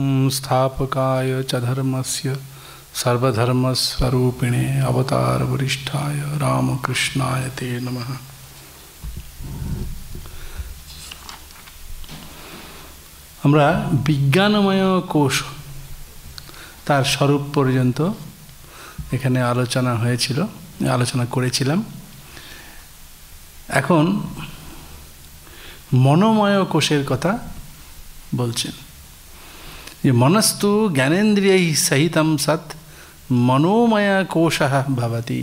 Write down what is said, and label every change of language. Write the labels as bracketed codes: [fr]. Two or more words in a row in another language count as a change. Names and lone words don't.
[sa] संस्थापकाय च धर्मस्य सर्वधर्मस्वरूपिणे अवतार वरिष्ठाय रामकृष्णाय ते नमः। [bn] আমরা বিজ্ঞানময় কোষ তার স্বরূপ পর্যন্ত এখানে আলোচনা করেছিলাম। এখন মনোময় কোষের কথা বলছেন যে [sa] মনস্তু জ্ঞানেন্দ্রিয়ৈ সহিতম সৎ মনোময় কোষঃ ভবতি।